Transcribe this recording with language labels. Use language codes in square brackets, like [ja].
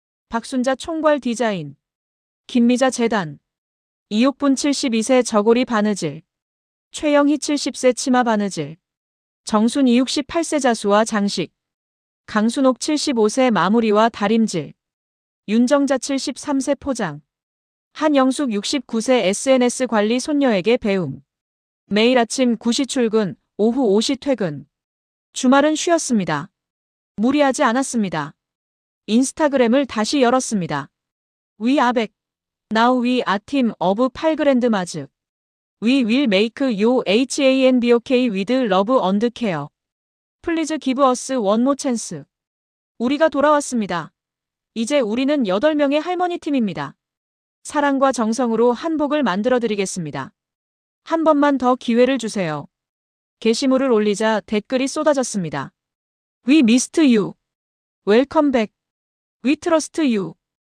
[ko] 박순자 총괄 디자인, 김미자 재단, 이옥분 72세 저고리 바느질, 최영희 70세 치마 바느질, 정순이 68세 자수와 장식, 강순옥 75세 마무리와 다림질, 윤정자 73세 포장, 한영숙 69세 SNS 관리 손녀에게 배움. 매일 아침 9시 출근, 오후 5시 퇴근. 주말은 쉬었습니다. 무리하지 않았습니다. 인스타그램을 다시 열었습니다. [en] 위 아백, 나우 위 아팀 어브 8그랜드 마즈. We will make you HANBOK with love and care. Please give us one more chance. [ko] 우리가 돌아왔습니다. 이제 우리는 8명의 할머니 팀입니다. 사랑과 정성으로 한복을 만들어 드리겠습니다. 한 번만 더 기회를 주세요. 게시물을 올리자 댓글이 쏟아졌습니다. [en] We missed you. Welcome back. We trust you.